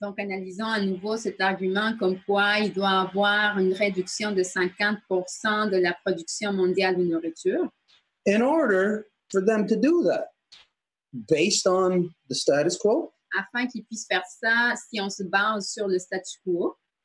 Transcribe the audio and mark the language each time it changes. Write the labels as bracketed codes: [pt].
[fr] Donc, analysons à nouveau cet argument comme quoi il doit y avoir une réduction de 50% de la production mondiale de nourriture. [en] In order for them to do that, based on the status quo, [fr] afin qu'ils puissent faire ça, si on se base sur le statu quo,